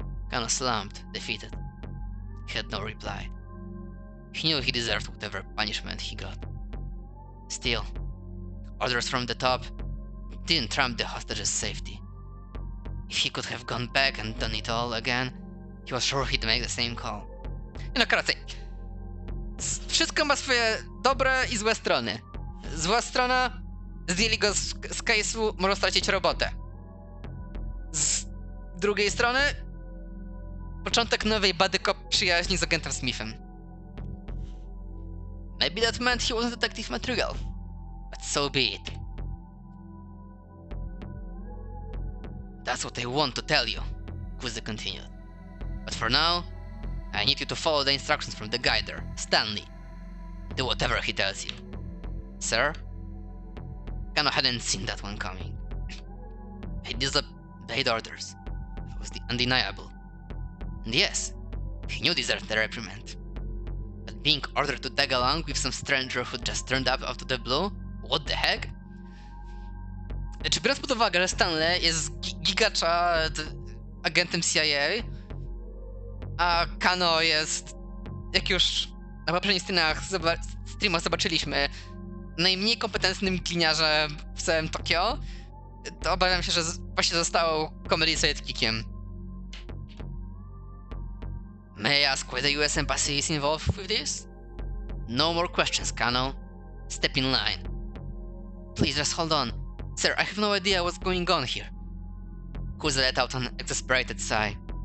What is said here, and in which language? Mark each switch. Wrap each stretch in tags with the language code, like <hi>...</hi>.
<en>Kano slumped, defeated. He had no reply. He knew he deserved whatever punishment he got. Still, orders from the top didn't trump the hostage's safety. If he could have gone back and done it all again, he was sure he'd make the same call.</en> <pl>No, krócej. Wszystko ma swoje dobre i złe strony. Zła strona, zdjęli go z case'u, może stracić robotę. Z drugiej strony, początek nowej buddy cop przyjaźni z agentem Smithem.</pl> <en>Maybe that meant he wasn't detective material, but so be it. That's what I want to tell you, Kuze continued. But for now, I need you to follow the instructions from the guy there, Stanley. Do whatever he tells you. Sir? Kano hadn't seen that one coming. He disobeyed orders. It was undeniable. And yes, he knew deserved the reprimand. But being ordered to tag along with some stranger who just turned up out of the blue? What the heck?</en> <pl>Czy biorąc pod uwagę, że Stanley jest gigaczad agentem CIA, a Kano jest, jak już na poprzednich streamach zobaczyliśmy, najmniej kompetentnym gliniarzem w całym Tokio, to obawiam się, że właśnie został comedy sidekickiem.</pl> <en>May I ask why the US Embassy is involved with this? No more questions, Kano. Step in line. Please just hold on. Sir, I have no idea what's going on here. Kuze let out an exasperated sigh.</en>